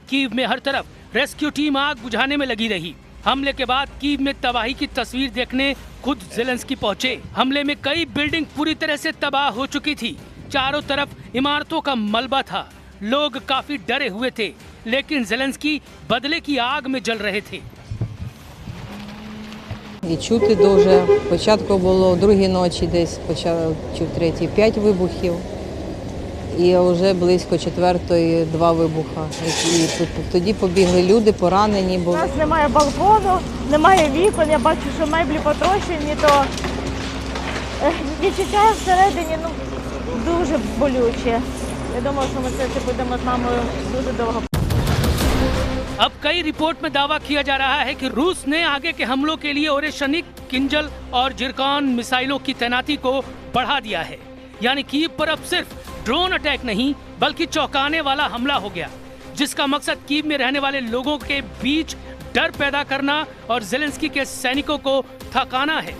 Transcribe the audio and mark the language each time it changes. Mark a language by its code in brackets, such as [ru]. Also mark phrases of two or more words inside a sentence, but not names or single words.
[hi] कीव में हर तरफ [en] rescue team [hi] आग बुझाने में लगी रही। हमले के बाद कीव में तबाही की तस्वीर देखने खुद ज़ेलेंस्की पहुंचे। हमले में कई बिल्डिंग पूरी तरह से तबाह हो चुकी थी। चारों तरफ इमारतों का मलबा था। लोग काफी डरे हुए थे, लेकिन ज़ेलेंस्की बदले की आग में जल रहे थे। [uk] І чути дуже. Спочатку було в другій ночі, десь почав чути третій 5 вибухів. І вже близько четвертої 2 вибуха. І тоді побігли люди, поранені були. У нас немає балкону, немає вікон, я бачу, що меблі потрощені, то відчуття всередині дуже болюче. Я думаю, що ми це будемо з мамою дуже довго. [hi] अब कई रिपोर्ट में दावा किया जा रहा है कि रूस ने आगे के हमलों के लिए ओरेशनिक, किंजल और जिरकान मिसाइलों की तैनाती को बढ़ा दिया है। यानी कीव पर अब सिर्फ [en] drone attack [hi] नहीं बल्कि चौंकाने वाला हमला हो गया, जिसका मकसद कीव में रहने वाले लोगों के बीच डर पैदा करना और ज़ेलेंस्की के सैनिकों को थकाना है।